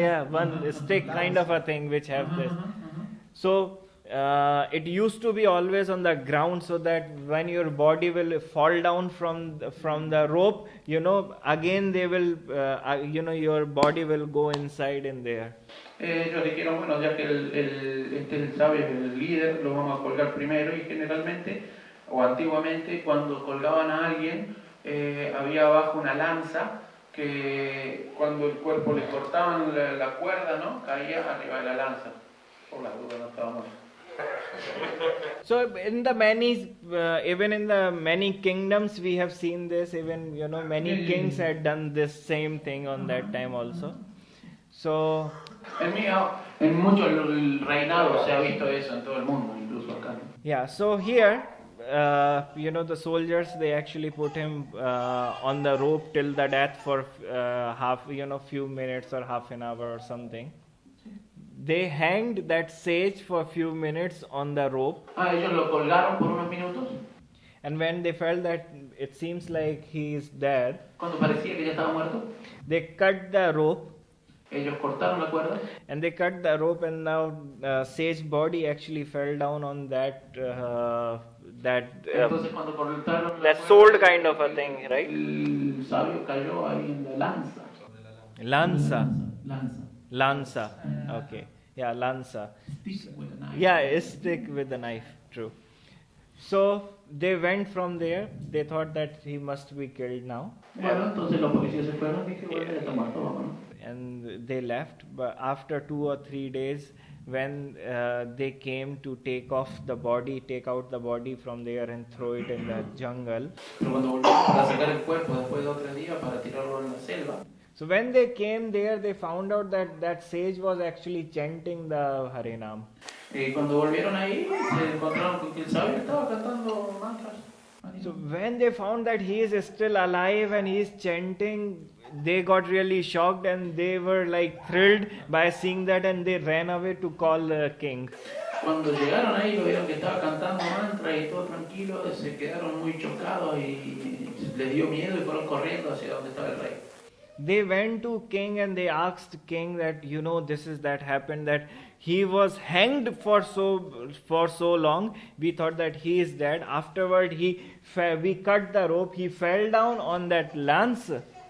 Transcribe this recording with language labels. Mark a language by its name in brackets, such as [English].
[English] One stick kind of a thing which have this. So it used to be always on the ground, so that when your body will fall down from the rope, again they will, your body will go inside in there. [Spanish] Ellos dijeron, bueno, ya que este es el sabio, el líder, lo vamos a colgar primero, y generalmente, o antiguamente, cuando colgaban a alguien, había abajo una lanza que cuando el cuerpo le cortaban la cuerda, ¿no? Caía arriba de la lanza. Por las dudas no estábamos. [English] So in the many, even in the many kingdoms, we have seen this. Even many kings had done this same thing on that time also. So [Spanish] en muchos reinados se ha visto eso en todo el mundo, incluso acá. [English] Yeah. So here, the soldiers, they actually put him on the rope till the death for few minutes or half an hour or something. They hanged that sage for a few minutes on the rope. [Spanish] Ellos lo colgaron por unos minutos. [English] And when they felt that it seems like he is dead, [Spanish] cuando parecía que ya estaba muerto, [English] they cut the rope. [Spanish] Ellos cortaron la cuerda. [English] And they cut the rope, and now sage body actually fell down on that [Spanish] Entonces cuando cortaron [English] that sword kind of a thing, right? [Spanish] El sabio cayó ahí en la lanza. [English] Lanza. Okay. Yeah, lanza. Stick with a knife. Yeah, a stick with a knife. True. So they went from there. They thought that he must be killed now. [Spanish] Bueno, entonces los policías se fueron y dijeron, bueno, ya está muerto, vámonos. [English] And they left. But after 2 or 3 days, when they came to take out the body from there and throw it in the jungle. [Spanish] Pero cuando volvieron para sacar el cuerpo después de 2 o 3 días para tirarlo en la selva. [English] So when they came there, they found out that that sage was actually chanting the Harinam. [Spanish] Y cuando volvieron ahí, se encontraron con que el sabio estaba cantando mantras. [English] So when they found that he is still alive and he is chanting, they got really shocked and they were like thrilled by seeing that, and they ran away to call the king. [Spanish] Cuando llegaron ahí, lo vieron que estaba cantando mantra y todo tranquilo, se quedaron muy chocados y les dio miedo y fueron corriendo hacia donde estaba el rey. [English] They went to king and they asked king that, this is that happened, that he was hanged for so long. We thought that he is dead. Afterward, we cut the rope. He fell down on that lanza.